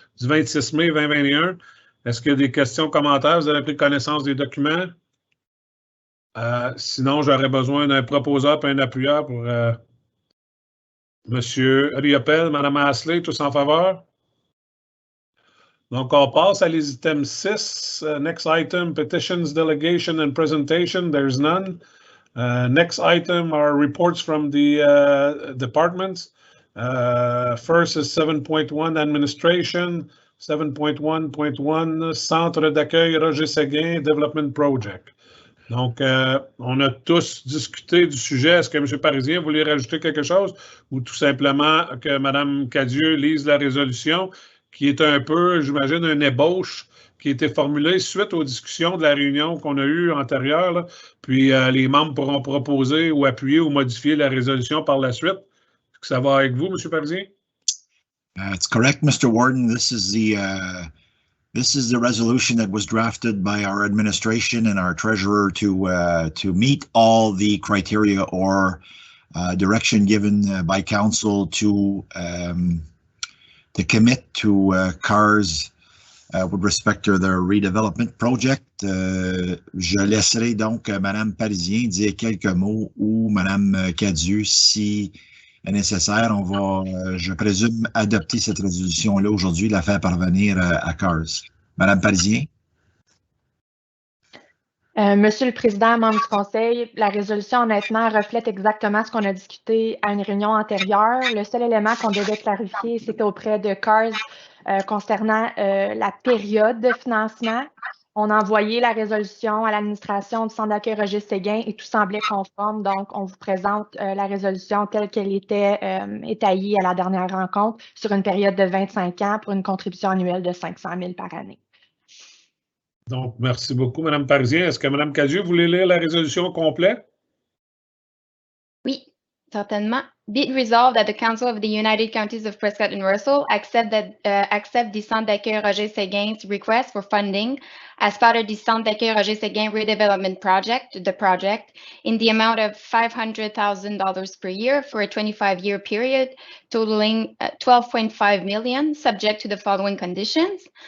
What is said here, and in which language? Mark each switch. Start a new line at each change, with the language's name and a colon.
French: du 26 mai 2021. Est-ce qu'il y a des questions, commentaires? Vous avez pris connaissance des documents? Sinon, j'aurais besoin d'un proposeur et un appuyeur pour M. Riopel, Mme Asselin, tous en faveur? Donc, on passe à les items 6.
English: Next item, petitions, delegation, and presentation. There's none. Next item are reports from the departments. First is 7.1 administration, 7.1.1 Centre d'accueil Roger Séguin Development Project.
French: Donc, on a tous discuté du sujet. Est-ce que M. Parisien voulait rajouter quelque chose ou tout simplement que Mme Cadieux lise la résolution qui est un peu, j'imagine, une ébauche qui a été formulée suite aux discussions de la réunion qu'on a eue antérieure. Là. Puis, les membres pourront proposer ou appuyer ou modifier la résolution par la suite. Est-ce que ça va avec vous, M. Parisien?
English: It's correct, Mr. Warden. This is the resolution that was drafted by our administration and our treasurer to meet all the criteria or direction given by council to commit to CARS with respect to their redevelopment project.
French: Je laisserai donc Mme Parisien dire quelques mots ou Mme Cadieux si nécessaire. On va, je présume, adopter cette résolution-là aujourd'hui, la faire parvenir à CARS. Madame Parisien. Monsieur le Président, membres du Conseil, la résolution, honnêtement, reflète exactement ce qu'on a discuté à une réunion antérieure. Le seul élément qu'on devait clarifier, c'était auprès de CARS concernant la période de financement. On a envoyé la résolution à l'administration du Centre d'accueil Roger Séguin et tout semblait conforme. Donc, on vous présente la résolution telle qu'elle était étayée à la dernière rencontre sur une période de 25 ans pour une contribution annuelle de 500 000 par année. Donc, merci beaucoup, Mme Parisien. Est-ce que Mme Cadieux voulait lire la résolution complète? Oui, certainement.
English: Be it resolved that the Council of the United Counties of Prescott and Russell accept the Centre d'accueil Roger Séguin's request for funding as part of the Centre d'accueil Roger Séguin redevelopment project, the project, in the amount of $500,000 per year for a 25-year period, totaling $12.5 million, subject to the following conditions.